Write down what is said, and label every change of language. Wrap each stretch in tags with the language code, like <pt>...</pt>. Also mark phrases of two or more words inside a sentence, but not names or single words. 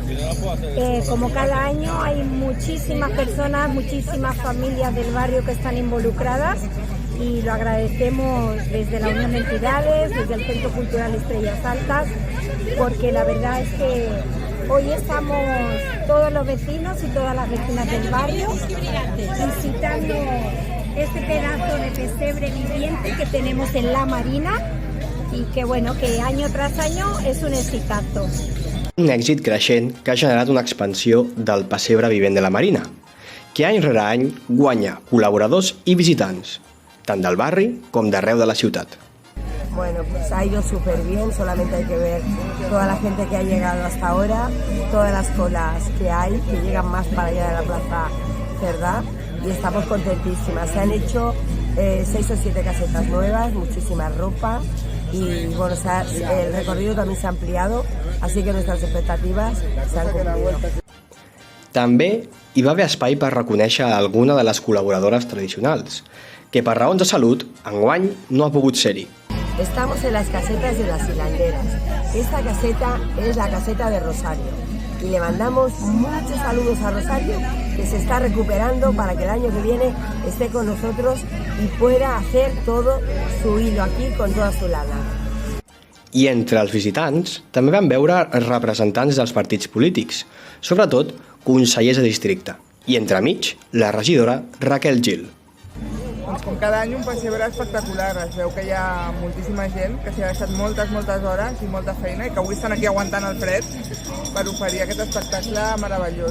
<es>Como cada año hay muchísimas personas, muchísimas familias del barrio que están involucradas y lo agradecemos desde la Unión de Entidades, desde el Centro Cultural Estrellas Altas, porque la verdad es que hoy estamos todos los vecinos y todas las vecinas del barrio visitando este pedazo de pesebre viviente que tenemos en La Marina y que, bueno, que año tras año es un exitazo.</es> <ca>Un èxit creixent que ha generat una expansió del pessebre vivent de la Marina, que any rere any guanya col·laboradors i visitants, tant del barri com d'arreu de la ciutat.</ca> <es>Bueno, pues ha ido súper bien, solamente hay que ver toda la gente que ha llegado hasta ahora, todas las colas que hay, que llegan más para allá de la Plaza Cerdá, y estamos contentísimas. Se han hecho 6 o 7 casetas nuevas, muchísima ropa, y bueno, el recorrido también se ha ampliado, así que nuestras expectativas se han cumplido.</es> <ca>També hi va haver espai per reconèixer alguna de les col·laboradores tradicionals, que per raons de salut, enguany no ha pogut ser-hi.</ca> <es>Estamos en las casetas de las hilanderas. Esta caseta es la caseta de Rosario y le mandamos muchos saludos a Rosario, que se está recuperando para que el año que viene esté con nosotros y pueda hacer todo su hilo aquí con toda su lana.</es> <ca>I entre els visitants també van veure representants dels partits polítics, sobretot consellers de districte, i entremig la regidora Raquel Gil. Doncs com cada any un pessebre espectacular, es veu que hi ha moltíssima gent que s'hi ha deixat moltes hores i molta feina i que avui estan aquí aguantant el fred per oferir aquest espectacle meravellós.</ca>